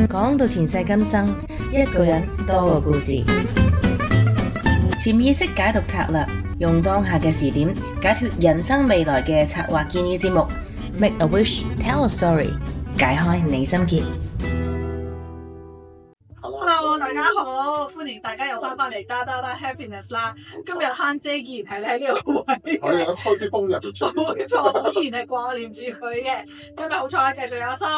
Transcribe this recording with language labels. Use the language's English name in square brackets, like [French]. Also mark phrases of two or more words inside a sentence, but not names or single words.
[Cantonese] 講到前世今生，一個人多個故事。潛意識解讀策略，用當下嘅視點解脫人生未來嘅策劃建議節目。 [English] Make a wish, tell a story， [Cantonese] 解開你心結。 Hello， 大家好，歡迎大家又翻嚟Da Da Da Happiness 啦。今日慳姐依然係喺呢個位，係啊，開啲風入嚟出。冇錯，依然係掛念住佢嘅。今日好彩，繼續有阿生。